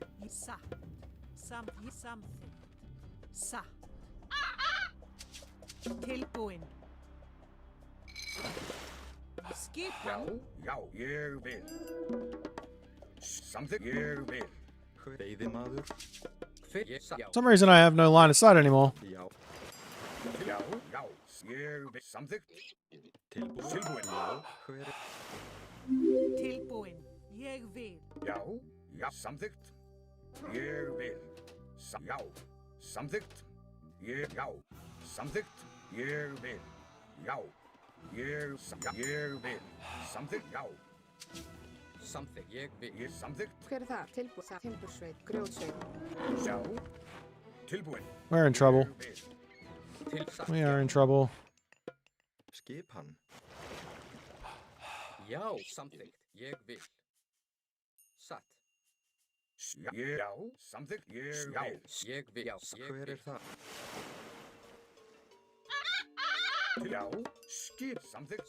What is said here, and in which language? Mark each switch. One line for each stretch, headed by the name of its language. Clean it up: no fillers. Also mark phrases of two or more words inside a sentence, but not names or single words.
Icelandic: Satt. Samþykkt. Satt. Tilbúin. Skipan. Já, ég vil. Samþykkt. Ég vil. Veiðimaður.
English: For some reason, I have no line of sight anymore.
Icelandic: Já. Já, ég vil. Samþykkt. Tilbúin. Já, hver Tilbúin. Ég vil. Já, samþykkt. Ég vil. Já, samþykkt. Já, samþykkt. Ég vil. Já. Ég vil. Samþykkt. Já. Samþykkt. Ég vil. Samþykkt. Hver það? Tilbúin. Timbursveit. Grjótsveit. Já. Tilbúin.
English: We're in trouble. We are in trouble.
Icelandic: Skip hann. Já, samþykkt. Ég vil. Satt. Já, samþykkt. Ég vil. Ég vil. Já, hver það? Já, skip samþykkt.